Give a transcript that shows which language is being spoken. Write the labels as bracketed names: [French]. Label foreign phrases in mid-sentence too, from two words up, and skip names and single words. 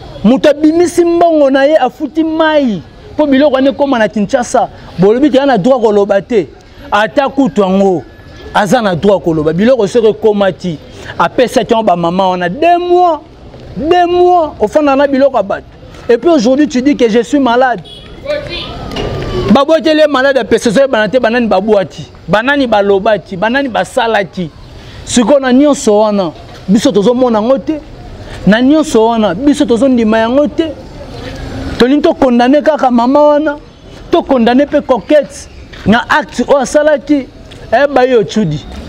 [Lingala] Moto abimisi mbongo na ye, afuti mai. Po biloko wana ekoma na Kinshasa, bolobi te, ana droit koloba te. Ata kutu yango, aza na droit koloba. Biloko soki ekomaki, apesaki yango ba mama wana. [French] Deux mois, deux mois, [Lingala] ofanda na biloko ya bato. [French] Et puis aujourd'hui, tu dis que je suis malade. [Lingala] Babwaki ele malade, apesa ezoyebana te, banani babwaki. Banani balobaki, banani basalaki. Sikoyo na nyonso wana, biso tozomona yango te. Na nyonso wana, biso tozondima yango te. Tolingi tokondane kaka mama wana, tokondane mpe Coquette na acte oyo asalaki, ayeba ye Otshudi.